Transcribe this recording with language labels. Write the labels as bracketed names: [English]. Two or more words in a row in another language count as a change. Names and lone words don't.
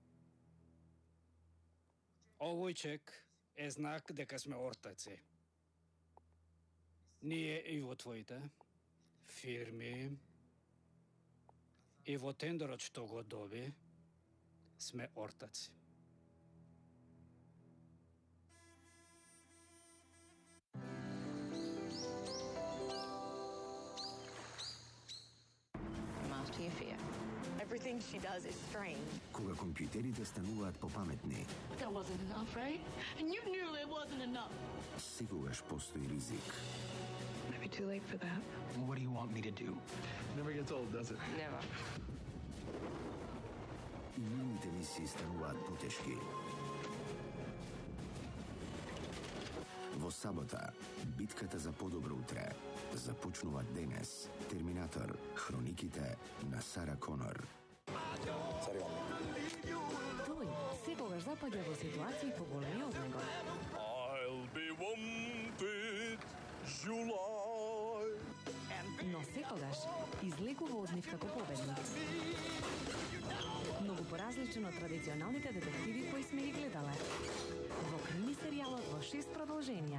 [Macedonian] Овој чек е знак дека сме ортаци. Ние и во твоите фирми и во тендерот што го доби сме ортаци. [English] Everything she does is strange. [Macedonian] Кога компјутерите стануваат попаметни, [English] That wasn't enough, right? And you knew it wasn't enough. [Macedonian] секогаш постои ризик. [English] Maybe too late for that. What do you want me to do? Never gets old, does it? Never. [Macedonian] И нивните мисии стануваат потешки. Во сабота, битката за подобро утре започнува денес. Терминатор, хрониките на Сара Конор. Тој секогаш запаѓа во ситуации поголеми од него. [English] I'll be wanted, July. [Macedonian] Но секогаш излегува од нив како победник. Многу поразличен од традиционалните детективи кои сме ги гледале. Во крими серијалот во 6 продолженија.